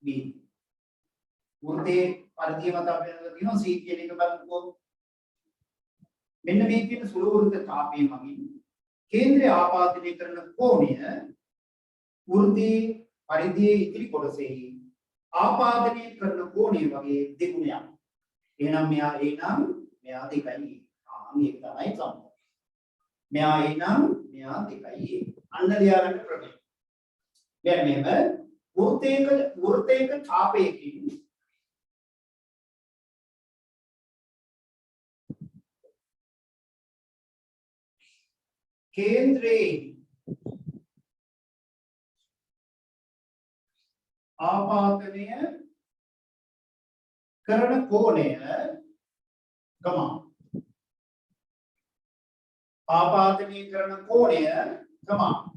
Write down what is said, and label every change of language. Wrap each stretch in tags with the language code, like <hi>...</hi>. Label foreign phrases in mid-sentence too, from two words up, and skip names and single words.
<si>වෘත්තයේ පරිධිය මත අපි කියනවා C කියන එක බලමුකෝ මෙන්න මේ කියන සුළු වෘත්ත ඡාපයේ මගින් කේන්ද්‍රය ආපාදනය කරන කෝණය වෘත්තයේ පරිධියේ ඉදිරි කොටසේ ආපාදනය කරන කෝණය වගේ දෙගුණයක් එහෙනම් මෙයා A නම් මෙයා 2යි මේක තමයි සම්බන්ධය මෙයා A නම් මෙයා 2යි අන්න ලියාගන්න ක්‍රමය කියන්නේ මෙහෙම වෘත්තයක ඡාපයකින් කේන්ද්‍රයේ ආපාදනය කරන කෝණය ගමා ආපාදනය කරන කෝණය ගමා</si>